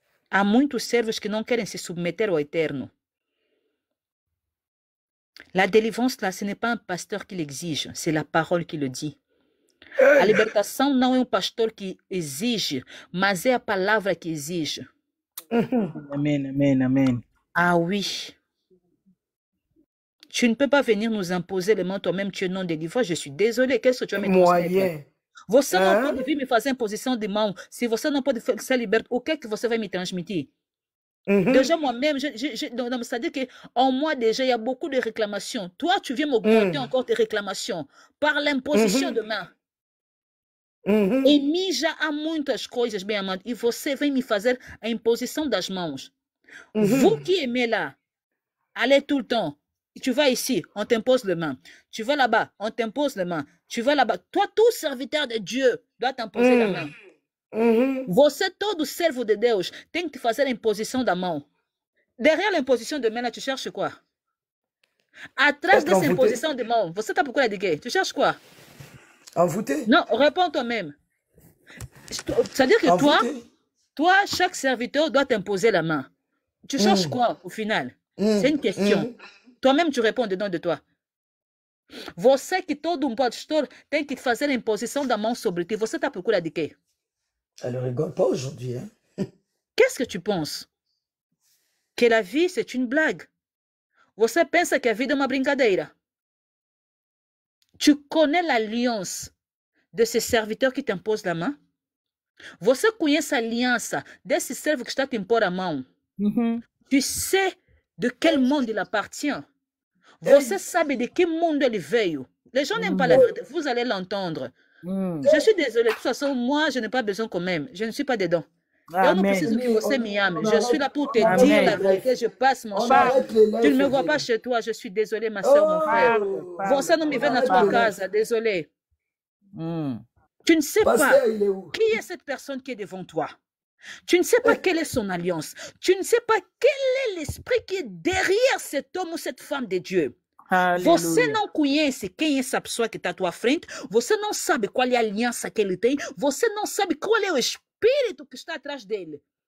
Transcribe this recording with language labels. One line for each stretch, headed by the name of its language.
Portuguese: Há muitos servos que não querem se submeter ao Eterno.
French: La délivrance, là, ce n'est pas un pasteur qui l'exige, c'est la parole qui le dit.
Portuguese: A libertação não é um pastor que exige, mas é a palavra que exige. Amen.
French: Ah oui. Tu ne peux pas venir nous imposer les mains toi-même, tu es non délivré. Je suis désolé, qu'est-ce que tu vas me transmettre? Moyen.
Portuguese: Você não pode vir me fazer imposição de mão. Se você não pode ser liberto, o que é que você vai me transmitir?
French: Déjà moi-même, c'est-à-dire qu'en moi déjà, il y a beaucoup de réclamations. Toi, tu viens m'augmenter encore tes réclamations par l'imposition de main.
Portuguese: E mim já há muitas coisas, bem amado, e você vem me fazer a imposição das mãos.
French: Vous qui aimez là, allez tout le temps. Tu vas ici, on t'impose les mains. Tu vas là-bas, on t'impose les mains. Tu vas là-bas. Toi, tout serviteur de Dieu doit t'imposer la main.
Portuguese: Você, todo servo de Deus, tem que te fazer a imposição da mão.
French: Derrière l'imposition de main, là, tu cherches quoi?
Portuguese: Atrás dessa imposição de mão, você está procurando de quê?
French: Tu cherches quoi? Envoûté? Non, réponds toi-même. C'est-à-dire que toi, chaque serviteur doit t'imposer la main. Tu cherches quoi au final? C'est une question. Toi-même, tu réponds dedans de toi.
Portuguese: Você que todo pastor tem que fazer a imposição da mão sobre ti. Você está procurando de quê?
French: Elle ne rigole pas aujourd'hui. Hein? Qu'est-ce que tu penses? Que la vie, c'est une blague.
Portuguese: Você pensa que a vida é uma brincadeira.
French: Tu connais l'alliance de ces serviteurs qui t'imposent la main?
Portuguese: Você conhece a aliança desse servo que está te impor a mão?
French: Tu sais de quel monde il appartient?
Portuguese: Você sabe de que mundo ele veio?
French: Les gens n'aiment pas la vérité. Vous allez l'entendre. Je suis désolée. De toute façon, moi, je n'ai pas besoin quand même. Je ne suis pas dedans.
Portuguese: Eu não preciso que você me ame.
French: Je suis là pour te dire la vérité. Je passe mon chemin. Tu ne me vois pas chez toi. Je suis désolée, ma soeur, mon frère.
Portuguese: Você não me vê na tua casa.
French: Désolée. Tu ne sais pas qui est cette personne qui est devant toi. Tu ne sais pas quelle est son alliance. Tu ne sais pas quel est l'esprit qui est derrière cet homme ou cette femme de Dieu.
Portuguese: Você não conhece quem é essa pessoa que está à tua frente. Você não sabe qual é a aliança que ele tem. Você não sabe qual é o espírito que está atrás dele.